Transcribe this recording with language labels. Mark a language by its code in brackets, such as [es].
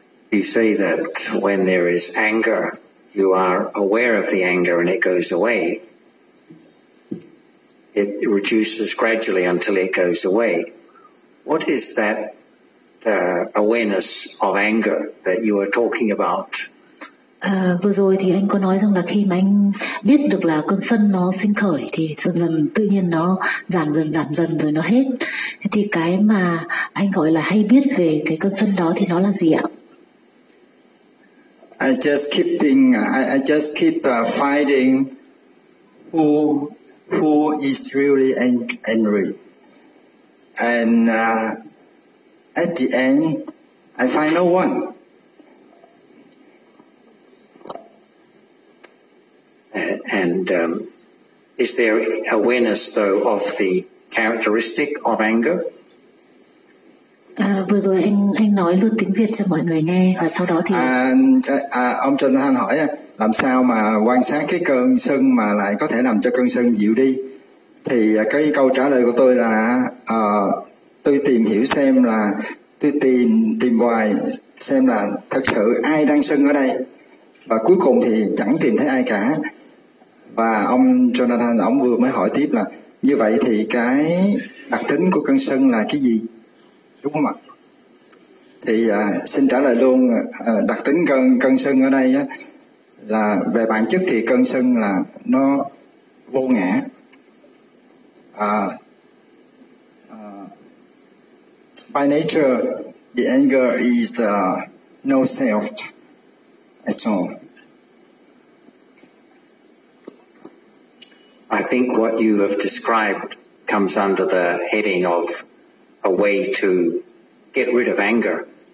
[en] You say that when there is anger, you are aware of the anger and it goes away. It reduces gradually until it goes away. What is that awareness of anger that you are talking about? [vi] Vừa rồi thì anh có nói rằng là khi mà anh biết được là cơn sân nó sinh khởi thì dần dần tự nhiên nó giảm dần rồi nó hết. Thì cái mà anh gọi là hay biết về cái cơn sân đó thì nó là gì ạ? [en] I just keep thinking, I just keep fighting who is really angry. And at the end, I find no one. And is there awareness, though, of the characteristic of anger? [vi] Vừa rồi anh nói luôn tiếng Việt cho mọi người nghe và sau đó thì ông Trần Thanh hỏi làm sao mà quan sát cái cơn sân mà lại có thể làm cho cơn sân dịu đi, thì cái câu trả lời của tôi là tôi tìm hiểu xem là tôi tìm hoài xem là thật sự ai đang sân ở đây và cuối cùng thì chẳng tìm thấy ai cả. Và ông Jonathan ông vừa mới hỏi tiếp là như vậy thì cái đặc tính của cơn sân là cái gì, đúng không ạ? Thì xin trả lời luôn, đặc tính cơn sân ở đây là về bản chất thì cơn sân là nó vô ngã. [en] By nature, the anger is no self at all. I think what you have described comes under the heading of a way to get rid of anger.